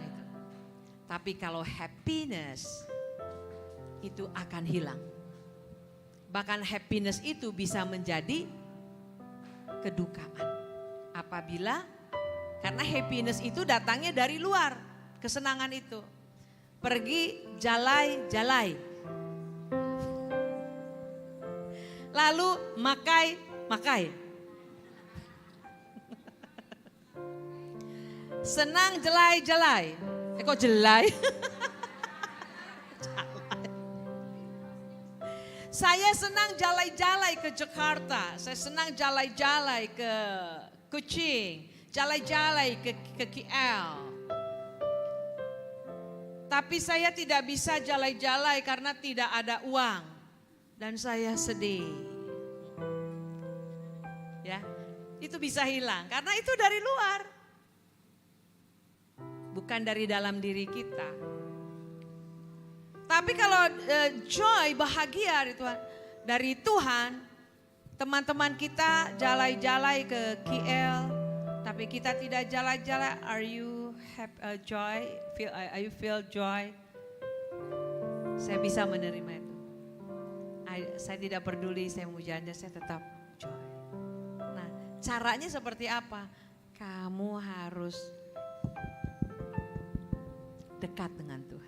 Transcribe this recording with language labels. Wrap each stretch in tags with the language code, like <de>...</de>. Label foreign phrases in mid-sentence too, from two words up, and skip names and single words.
<id>Tapi kalau happiness itu akan hilang. Bahkan happiness itu bisa menjadi kedukaan. Apabila, karena happiness itu datangnya dari luar, kesenangan itu. Pergi jalai-jalai. Lalu makai. Senang jelai-jelai. Kok jelai? Saya senang jalai-jalai ke Jakarta. Saya senang jalai-jalai ke Kuching. Jalai-jalai ke KL. Tapi saya tidak bisa jalai-jalai karena tidak ada uang. Dan saya sedih. Ya, itu bisa hilang karena itu dari luar. Bukan dari dalam diri kita. Tapi kalau joy, bahagia dari Tuhan, teman-teman kita jalai-jalai ke KL, tapi kita tidak jalai-jalai.</id> <en>Are you happy, joy? Are you feel joy?</en> <id>Saya bisa menerima itu. Saya tidak peduli, saya mau jalan, saya tetap joy. Nah, caranya seperti apa? Kamu harus dekat dengan Tuhan.</id>